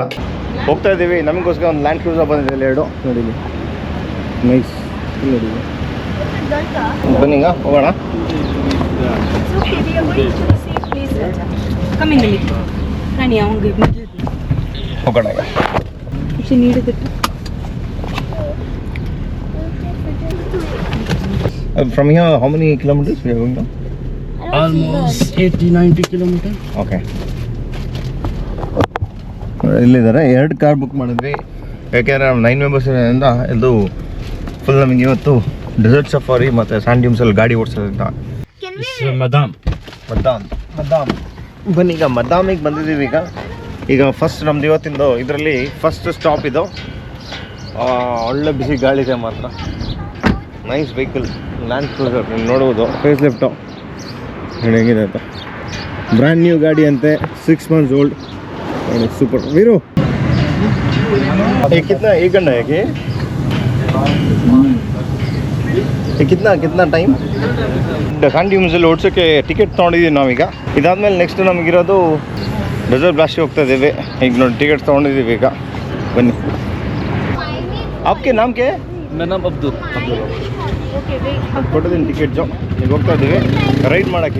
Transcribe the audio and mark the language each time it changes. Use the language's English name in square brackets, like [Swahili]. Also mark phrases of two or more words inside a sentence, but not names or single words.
[Kannada] ಹೋಗ್ತಾ ಇದ್ದೀವಿ. ನಮಗೋಸ್ಕರ ಒಂದು ಲ್ಯಾಂಡ್ ಕ್ರೂಸರ್ ಬಂದಿದೆ ಎರಡು ನೋಡಿ. ನೈಸ್ ನೋಡಿ. ಬನ್ನಿಗ ಹೋಗೋಣ. ಹೋಗೋಣ ಈಗ. [English] From here, how many kilometers we are going down? Almost 80-90 kilometers. [Kannada] Okay. ಇಲ್ಲಿದ್ದಾರೆ. 2 ಕಾರ್ ಬುಕ್ ಮಾಡಿದ್ವಿ ಯಾಕೆಂದರೆ ನಾವು 9 ಮೆಂಬರ್ಸ್ ಇರೋದ್ರಿಂದ ಇದು ಫುಲ್ ನಮಗೆ ಇವತ್ತು [English] desert safari [Kannada] ಮತ್ತು [English] sand dunes [Kannada] ಗಾಡಿ ಓಡಿಸೋದ್ರಿಂದ. ಮದಾಮ್ ಬನ್ನಿ ಈಗ ಮದಾಮಿಗೆ ಬಂದಿದ್ದೀವಿ. ಈಗ ಫಸ್ಟ್ ನಮ್ದು ಇವತ್ತಿಂದು ಇದರಲ್ಲಿ ಫಸ್ಟ್ ಸ್ಟಾಪ್ ಇದು. ಒಳ್ಳೆ ಬಿಸಿ ಗಾಳಿ ಇದೆ ಮಾತ್ರ. [English] nice vehicle [Kannada] ಲ್ಯಾಂಡ್ ಕ್ರೂಸರ್ ನೀವು ನೋಡ್ಬೋದು. [English] face lift [Kannada] ನೋಡಿ ಹೆಂಗಿದೆ ಅಂತ. [English] brand new [Kannada] ಗಾಡಿ ಅಂತೆ, [English] 6 months old. [Hindi] सुपर वीरू ये कितना 1 घंटा है कि ये कितना टाइम. [English] sand dunes [Kannada] ಓಡಿಸೋಕ್ಕೆ ಟಿಕೆಟ್ ತೊಗೊಂಡಿದ್ದೀವಿ ನಾವೀಗ. ಇದಾದಮೇಲೆ ನೆಕ್ಸ್ಟ್ ನಮಗಿರೋದು [English] desert blast [Kannada] ಹೋಗ್ತಾ ಇದ್ದೀವಿ. ಈಗ ನೋಡಿ ಟಿಕೆಟ್ ತೊಗೊಂಡಿದ್ದೀವಿ ಈಗ. ಬನ್ನಿ. [Hindi] आपके नाम के? मेरा नाम अब्दुल. [Kannada] ಕೊಟ್ಟಿದ್ದೀನಿ ಟಿಕೆಟ್ಸು. ಈಗ ಹೋಗ್ತಾ ಇದ್ದೀವಿ ರೈಡ್ ಮಾಡೋಕ್ಕೆ.